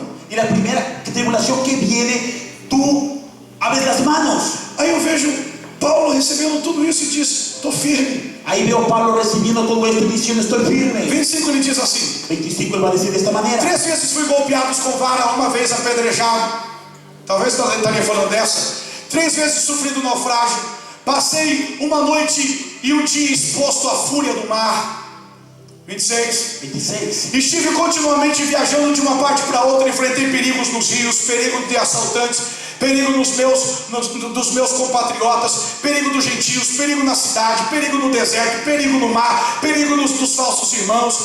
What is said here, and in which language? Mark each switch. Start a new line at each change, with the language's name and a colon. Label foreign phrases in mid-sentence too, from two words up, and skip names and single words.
Spanish: Y la primera tribulación que viene, tú abres las manos.
Portuguese: Aí eu vejo Paulo recebendo tudo isso e diz: estou firme.
Spanish: Ahí veo a Pablo recibiendo todo esto y diciendo: estoy firme.
Portuguese: 25 ele diz assim:
Spanish: 25 él va a decir de esta manera:
Portuguese: 3 vezes fui golpeado com vara, uma vez apedrejado. Talvez você estaria falando dessa. 3 vezes sofri do naufrágio. Passei uma noite e um dia exposto à fúria do mar. 26. 26. Estive continuamente viajando de uma parte para outra. Enfrentei perigos nos rios, perigo de assaltantes, perigo dos meus compatriotas, perigo dos gentios, perigo na cidade, perigo no deserto, perigo no mar, perigo dos falsos irmãos.